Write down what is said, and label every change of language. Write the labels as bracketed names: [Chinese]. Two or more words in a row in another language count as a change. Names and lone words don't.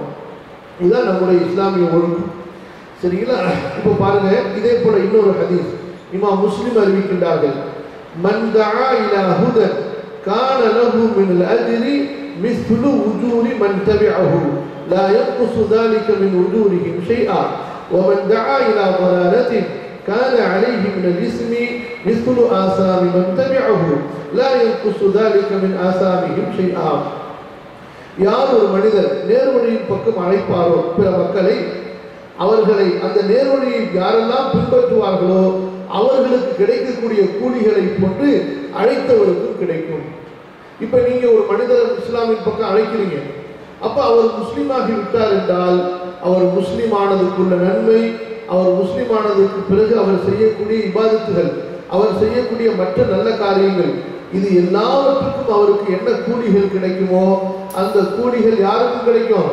[Tamil] இதுதான் நம்முடைய இஸ்லாமிய ஒழுங்கு. சரிங்களா? இப்போ பாருங்க, இதே போல இன்னொரு ஹதீஸ் இமாம் முஸ்லிம் அறிவிக்கின்றார்கள். [Arabic] من دعا إلى هدى كان له من الأجر مثل أجور من تبعه لا ينقص ذلك من أجورهم شيئا ومن دعا الى ضلالة كان عليه من الاسم مثل آثام من تبعه لا ينقص ذلك من آثامهم شيئا. [Tamil] யார் ஒரு மனிதர் நேர்வழியின் பக்கம் அழைப்பாரோ பிற மக்களை, அவர்களை அந்த நேர்வழியை யாரெல்லாம் பின்பற்றுவார்களோ அவர்களுக்கு கிடைக்கக்கூடிய கூலிகளை போன்று அழைத்தவருக்கும் கிடைக்கும். இப்ப நீங்க ஒரு மனிதர் இஸ்லாமின் பக்கம் அழைக்கிறீங்க, அப்ப அவர் முஸ்லீமாகி விட்டார் என்றால் அவர் முஸ்லீமானதுக்குள்ள நன்மை, அவர் முஸ்லீமானதுக்கு பிறகு அவர் செய்யக்கூடிய இபாதத்துகள், அவர் செய்யக்கூடிய மற்ற நல்ல காரியங்கள், இது எல்லாவற்றுக்கும் அவருக்கு என்ன கூலிகள் கிடைக்குமோ அந்த கூலிகள் யாருக்கும் கிடைக்கும்?